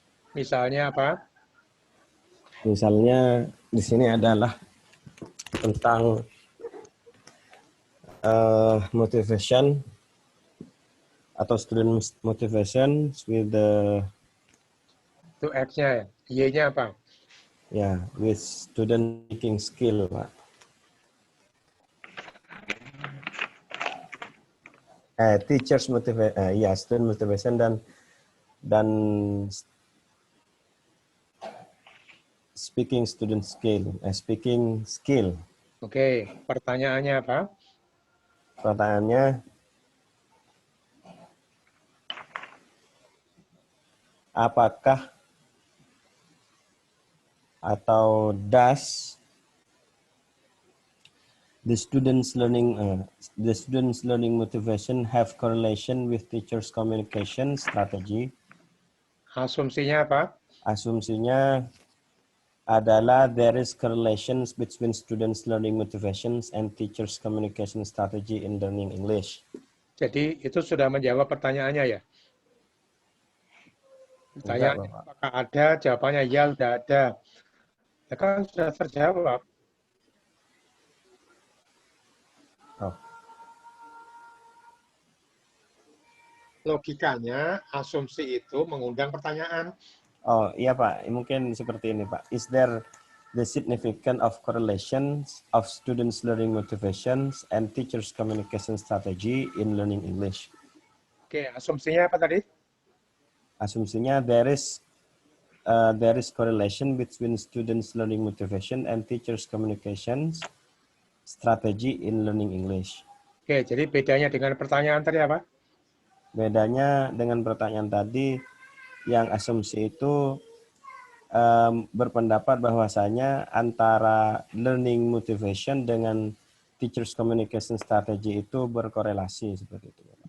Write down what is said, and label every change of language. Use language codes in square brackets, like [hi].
[id] misalnya apa? Misalnya di sini adalah tentang motivation atau [en] student motivation with the [id] itu X-nya ya. Y-nya apa? [en] Ya, with student making skill, Pak. Teachers motivation, ya student motivation dan speaking student skill, speaking skill. [id] Oke, pertanyaannya apa? Pertanyaannya, apakah atau [en] does the students learning motivation have correlation with teachers communication strategy? [id] Asumsinya apa? Asumsinya adalah [en] there is correlations between students learning motivations and teachers communication strategy in learning English. [id] Jadi itu sudah menjawab pertanyaannya ya? Pertanyaannya apakah ada? Jawabannya ya, sudah ada. Ya kan sudah terjawab. Oh. Logikanya, asumsi itu mengundang pertanyaan. Oh iya Pak, mungkin seperti ini Pak. [en] Is there the significance of correlations of students learning motivations and teachers communication strategy in learning English? [id] Oke, asumsinya apa tadi? Asumsinya [en] there is correlation between students learning motivation and teachers communications strategy in learning English. [id] Oke, jadi bedanya dengan pertanyaan tadi apa? Bedanya dengan pertanyaan tadi, yang asumsi itu berpendapat bahwasanya antara learning motivation dengan teachers communication strategy itu berkorelasi seperti itu.